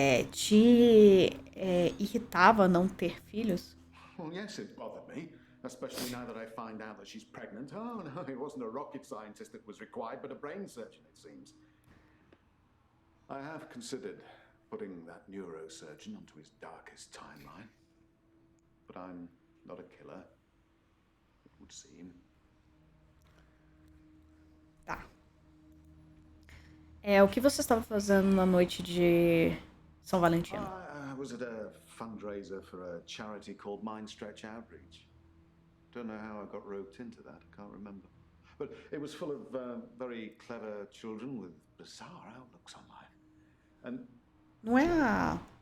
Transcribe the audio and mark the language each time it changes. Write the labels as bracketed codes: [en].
[pt] Te irritava não ter filhos? [en] Well, yes, it bothered me, especially now that I find out that she's pregnant. Oh, no, it wasn't a rocket scientist that was required, but a brain surgeon, it seems. I have considered putting that neurosurgeon onto his darkest timeline. But I'm not a killer, it would seem. [pt] Tá. O que você estava fazendo na noite de São Valentino? [en] I was at a fundraiser for a charity called Mindstretch Outreach. Don't know how I got roped into that, I can't remember. But it was full of very clever children with bizarre outlooks on life. And [pt] Não é a...